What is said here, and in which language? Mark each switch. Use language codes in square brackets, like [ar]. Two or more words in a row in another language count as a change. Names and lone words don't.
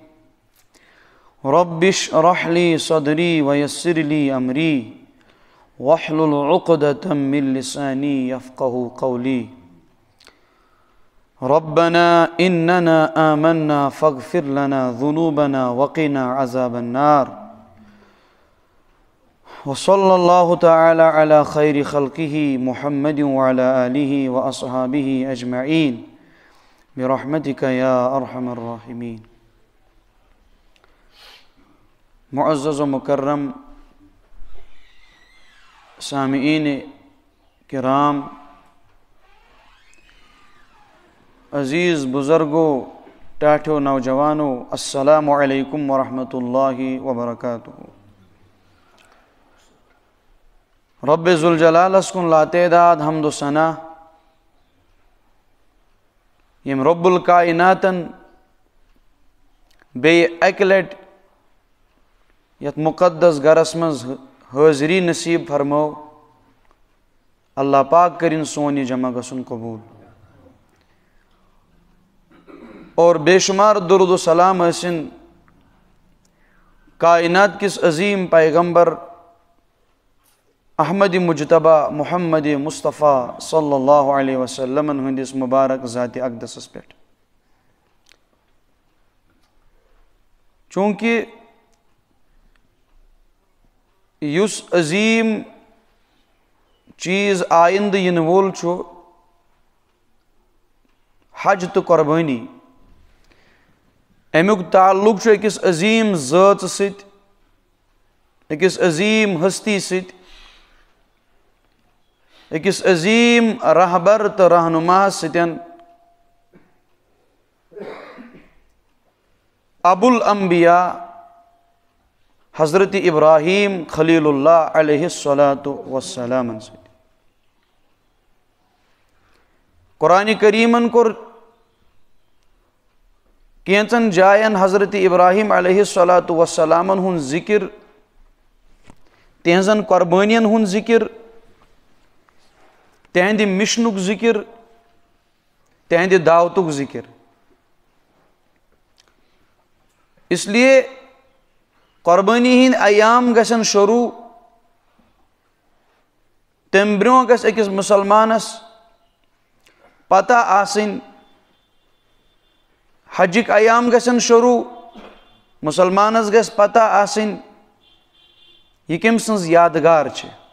[ar] رب اشرح لي صدري ويسر لي أمري واحلل عقدة من لساني يفقه قولي ربنا إننا آمنا فاغفر لنا ذنوبنا وقنا عذاب النار وصلى الله تعالى على خير خلقه محمد وعلى آله وأصحابه أجمعين برحمتك يا أرحم الراحمين. [ur] معزز و مکرم سامعین کرام، عزیز بزرگوں، ٹاٹھو نوجوانوں، [ar] السلام علیکم ورحمۃ اللہ وبرکاتہ. [ks] رب ذوالجلال اسکن لاتعداد حمد و ثنا یم رب الکائناتن بے اکہ لٹ یت مقدس گرس مز حاضری نصیب فرمو. اللہ پاک کرن سون یہ جمع گژھن قبول اور بے شمار درود و سلام ٲسِن کائنات کس عظیم پیغمبر احمد مجتبہ محمد مصطفیٰ [ar] صلی اللہ علیہ وسلم [ks] ہندس مبارک ذات اقدسس پہ. چونکہ یس عظیم چیز آئندہ ین وول چھو حج تو قربانی، امیک تعلق چھو اکس عظیم ذات ست، اکس عظیم ہستی ست، اکس عظیم رہبر تو رہنما ستن ابو الانبیاء حضرت ابراہیم خلیل اللہ [ar] علیہ السلام [ks] ست. قرآن کریمن کور کینچن جائن حضرت ابراہیم [ar] علیہ السلام [ks] ہن ذکر، تہنزن قربانین ہن ذکر، تہند مشنک ذکر، تہند دعوتک ذکر. [ur] اس لیے [ks] قربانی ہند ایام گژھن شروع تم برونٛہہ گژھِ أکِس مسلمانس پتہ آسٕنۍ. حجک ایام گژھن شروع مسلمانس گژھِ پتہ آسٕنۍ یہ کٔمۍ سٕنٛز یادگار چھِ.